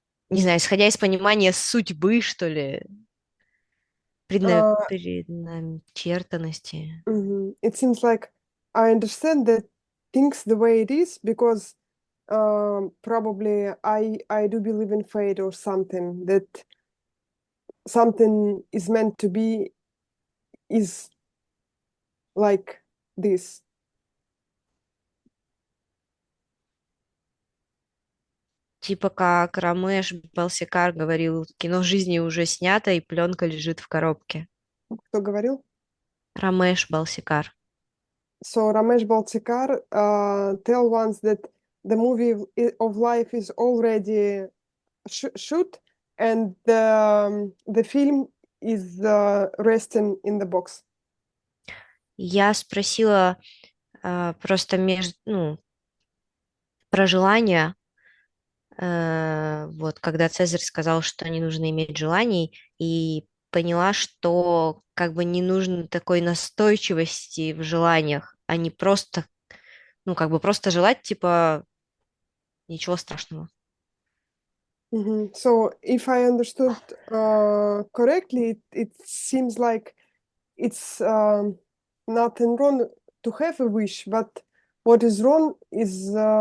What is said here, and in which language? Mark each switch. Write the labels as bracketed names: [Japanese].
[Russian] Не знаю, исходя из понимания судьбы, что ли, Uh, предначертанности. [English] It seems like I understand that things the way it is because probably I do believe in fate or something, that something is meant to be is like this. [Russian] Типа как Рамеш Балсикар говорил, кино жизни уже снято, и пленка лежит в коробке. Кто говорил? Рамеш Балсикар. [English] So Ramesh Balsekar tell once that the movie of life is already shoot and the film is resting in the box. [Russian] Я спросила просто про желания, вот, когда Цезарь сказал, что не нужно иметь желаний, и поняла, что как бы не нужно такой настойчивости в желаниях, а не просто, ну, как бы просто желать, типа, ничего страшного. [English] So if I understood correctly, it seems like it's nothing wrong to have a wish, but what is wrong is